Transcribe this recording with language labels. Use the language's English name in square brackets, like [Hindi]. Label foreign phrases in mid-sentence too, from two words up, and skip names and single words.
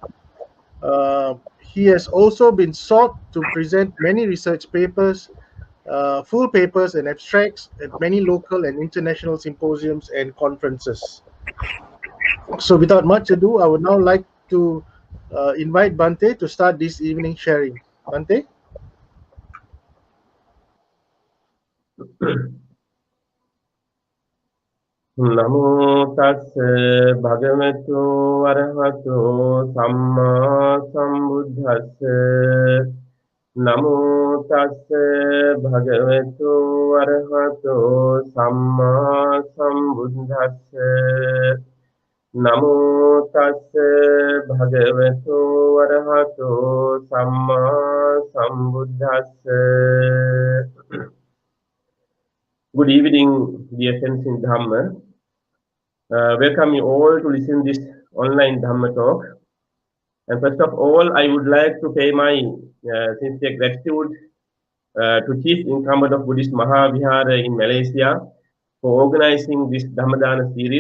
[English] He has also been sought to present many research papers, full papers and abstracts at many local and international symposiums and conferences. So without much ado, I would now like to invite Bhante to start this evening sharing. Bhante? [Pali] Namo tassa bhagavato arahato samma sambuddhassa. Namo tassa bhagavato arahato samma sambuddhassa. Namo tassa bhagavato arahato samma sambuddhassa. [English] Good evening, dear friends in Dhamma. Welcome you all to listen this online Dhamma talk. And first of all, I would like to pay my sincere gratitude to Chief Incumbent of Buddhist Mahavihara in Malaysia for organizing this Dhammadana series.